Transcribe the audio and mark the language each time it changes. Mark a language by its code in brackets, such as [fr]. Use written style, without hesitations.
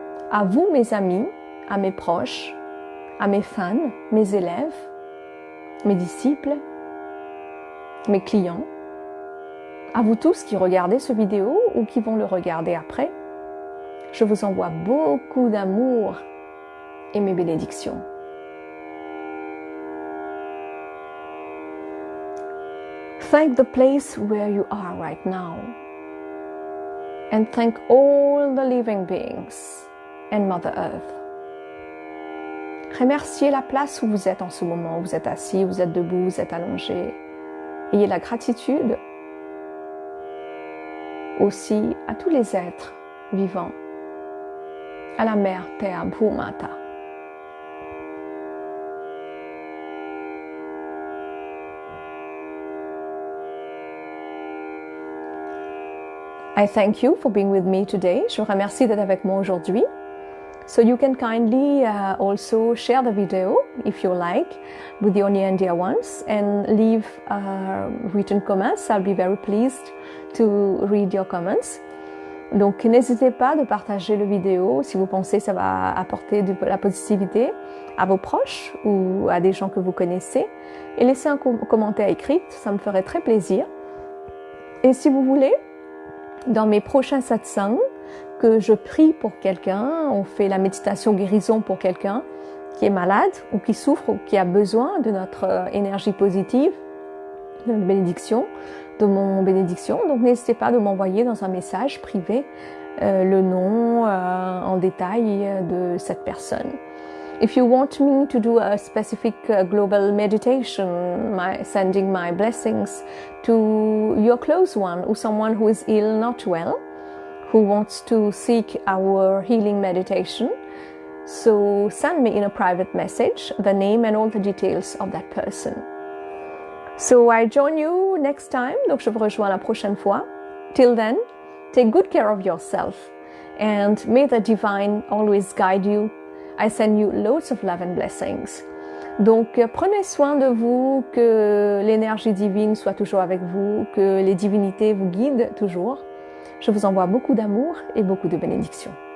[fr] À vous mes amis, à mes proches, à mes fans, mes élèves, mes disciples, mes clients, à vous tous qui regardez ce vidéo ou qui vont le regarder après. Je vous envoie beaucoup d'amour et mes bénédictions. [en] Thank the place where you are right now. And thank all the living beings and Mother Earth. [fr] Remerciez la place où vous êtes en ce moment. Vous êtes assis, vous êtes debout, vous êtes allongé. Ayez la gratitude aussi à tous les êtres vivants, à la Mère Terre Bhumata. [en] I thank you for being with me today. [fr] Je vous remercie d'être avec moi aujourd'hui. [en] So you can kindly also share the video if you like with your near and dear ones and leave written comments. I'll be very pleased to read your comments. [fr] Donc n'hésitez pas de partager le vidéo si vous pensez que ça va apporter de la positivité à vos proches ou à des gens que vous connaissez. Et laissez un commentaire écrit, ça me ferait très plaisir. Et si vous voulez, dans mes prochains satsangs, que je prie pour quelqu'un, on fait la méditation guérison pour quelqu'un qui est malade ou qui souffre ou qui a besoin de notre énergie positive, de notre bénédiction, de mon bénédiction. Donc n'hésitez pas de m'envoyer dans un message privé le nom en détail de cette personne. [en] If you want me to do a specific global meditation, sending my blessings to your close one or someone who is ill, not well, who wants to seek our healing meditation, so send me in a private message the name and all the details of that person. So I join you next time, [fr] donc je vous rejoins la prochaine fois. [en] Till then, take good care of yourself and may the divine always guide you. I send you loads of love and blessings. [fr] Donc prenez soin de vous, que l'énergie divine soit toujours avec vous, que les divinités vous guident toujours. Je vous envoie beaucoup d'amour et beaucoup de bénédictions.